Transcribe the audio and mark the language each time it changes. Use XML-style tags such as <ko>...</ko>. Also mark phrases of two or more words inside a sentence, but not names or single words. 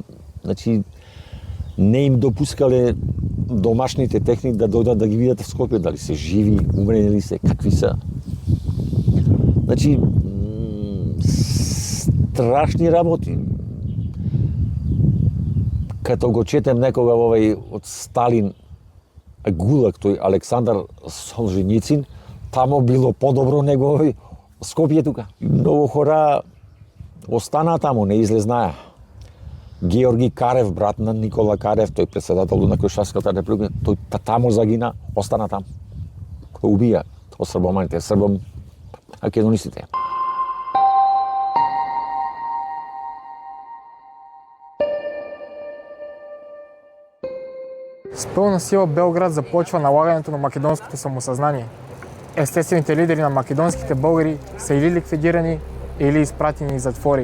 <bg>Значи не им допускали домашните техни да дойдат да ги видят в Скопие, дали са живи, умрели ли се, какви са. Значи страшни работи. Като го четем некога от Сталин, Гулаг,</bg> <mk>тој Александар Солженицин, тамо било по-добро него Скопие тука. Много хора остана тамо, не излезнаја. Георги Карев, брат на Никола Карев, тој председател на Крушевската република, тој тамо загина, остана там. Кој убија, од србоманите, македонистите.</mk> <bg>С пълна сила Белград започва налагането на македонското самосъзнание. Естествените лидери на македонските българи са или ликвидирани, или изпратени из затвори.</bg>